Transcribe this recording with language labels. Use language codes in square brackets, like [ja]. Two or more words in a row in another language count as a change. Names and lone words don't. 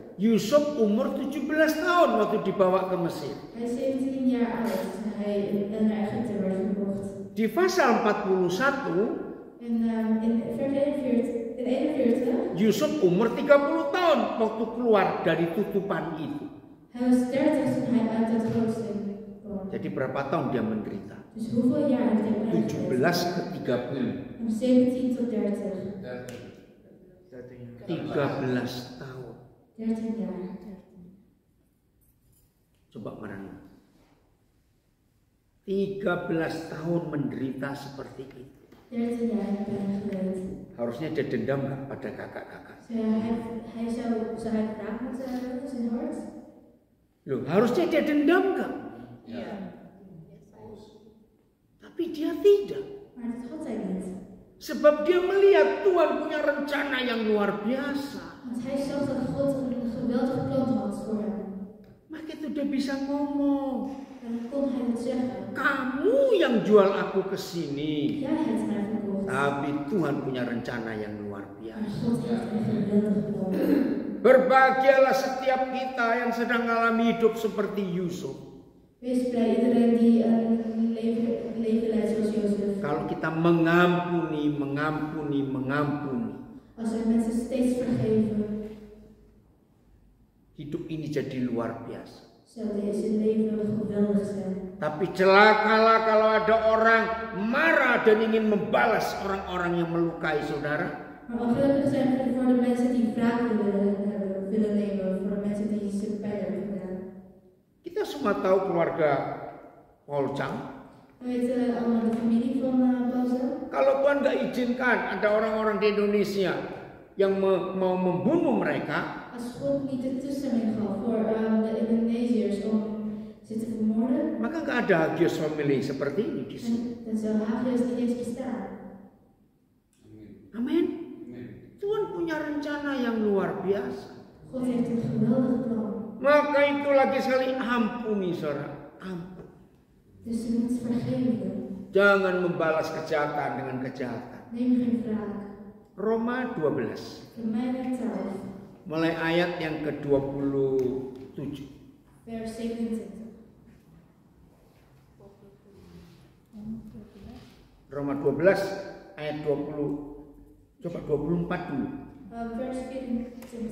[id] Yusuf umur 17 tahun waktu dibawa ke Mesir. [nl] Hij is 17 jaar oud toen hij naar Egypte werd gebracht. [id] Di pasal 41, [nl] In vers 41, [id] Yusuf umur 30 tahun waktu keluar dari tutupan itu. [nl] hij was 30 toen hij uit het rooster kwam. [id] Jadi berapa tahun dia menderita? [nl] Dus hoeveel jaar heeft hij [id] 17 ke 30. [nl] Van 17 tot 30. [id] 13 tahun. [nl] 13 jaar. [id] Coba merenung. 13 tahun menderita seperti itu. [nl] 13 jaar heeft hij geleden. [id] Harusnya dia dendam nggak pada kakak-kakak? [nl] Hij zou hij wraak moeten hebben in zijn hart? [id] Loh, harusnya dia dendam nggak? Iya. Tapi dia tidak. [nl] Maar dat had hij niet. [id] Sebab dia melihat Tuhan punya rencana yang luar biasa. [nl] Want hij zag dat God een geweldig plan had voor hem. [id] Maka itu dia bisa ngomong. [nl] En dan kon hij het zeggen. [id] Kamu yang jual aku ke sini. [nl] Jij hebt mij verkocht. [id] Tapi Tuhan punya rencana yang luar [nl] Maar [id] biasa. [nl] God heeft een geweldig plan. [id] Berbahagialah setiap kita yang sedang mengalami hidup seperti Yusuf. [nl] Wees blij iedereen die een leven leidt zoals Jozef. [id] Kalau kita mengampuni. [nl] Als we mensen steeds vergeven, [id] Hidup ini jadi luar biasa. [nl] zal deze leven geweldig zijn. [id] Tapi celakalah kalau ada orang marah dan ingin membalas orang-orang yang melukai saudara. [nl] Maar ongelukkig zijn we voor de mensen die wraak willen nemen, voor de mensen die ze pijn hebben gedaan. [id] Kita semua tahu keluarga Paul Chang. [nl] We weten allemaal de familie van Boza. [id] Kalau Tuhan nggak izinkan ada orang-orang di Indonesia yang mau membunuh mereka, [nl] Als God niet de toestemming gaf voor de Indonesiërs om ze te vermoorden, [id] maka nggak ada Hagios Family seperti ini di sini. [nl] dan zou Hagios niet eens bestaan. [id] Amin. Tuhan punya rencana yang luar biasa. [nl] God heeft een geweldig plan. [id] Maka itu lagi sekali ampuni saudara. Ampun. [nl] Dus je moet vergeven. [id] Jangan membalas kejahatan dengan kejahatan. [nl] Neem geen wraak. [id] Roma 12. [nl] Romeinen 12, [id] Mulai ayat yang ke-27. [nl] vers 27. [id] Roma 12 ayat 20. Coba 24 dulu. [nl] Vers 24.